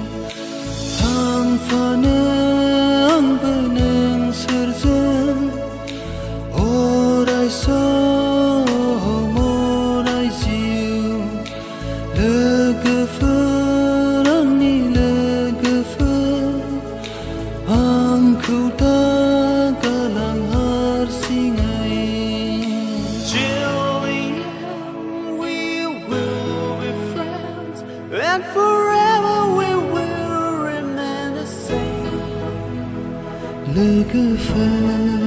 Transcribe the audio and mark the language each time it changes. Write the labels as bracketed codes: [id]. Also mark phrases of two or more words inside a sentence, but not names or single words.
[brx] थांफानो आंबो नोंसोरजों अराय सम अराय जिउ लोगोफोर आंनि लोगोफोर आंखौ दा गालां हारसिङै [en] Chilling, we will be friends and forever we will remain the same लोगोफोर